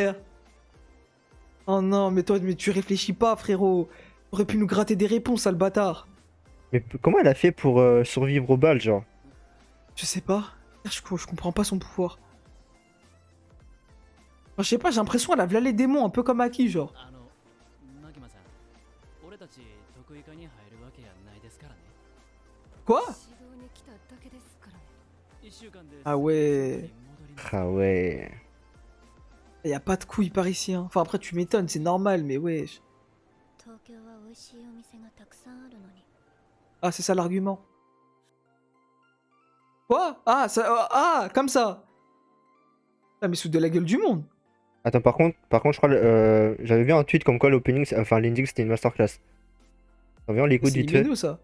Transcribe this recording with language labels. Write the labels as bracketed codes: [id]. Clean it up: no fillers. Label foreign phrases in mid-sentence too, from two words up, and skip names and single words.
[fr] démission juste après frère. Oh non, mais toi, mais tu réfléchis pas, frérot. T'aurais pu nous gratter des réponses, sale bâtard. Mais comment elle a fait pour survivre aux balles, genre? Je sais pas. Je comprends pas son pouvoir. Enfin, je sais pas, j'ai l'impression qu'elle a v'là les démons, un peu comme Aki, genre. [ja] マキマさん、俺たち得意科に入るわけやないですからね。 [fr] Quoi? [ja] 指導に来ただけですからね。一週間で [fr] Ah ouais. [ja] 戻ります。 [fr] Ah ouais. Y a pas de couilles par ici, hein. Enfin, après, tu m'étonnes, c'est normal, mais wesh. [ja] 東京は美味しいお店がたくさんあるのに。 [fr] Ah, c'est ça l'argument. Quoi? Ah, ça, comme ça. Ah, mais sous de la gueule du monde. Attends, par contre, je crois, j'avais vu un tweet comme quoi l'opening, enfin l'ending c'était une masterclass. On l'écoute C'est vite fait. Himeno, ça.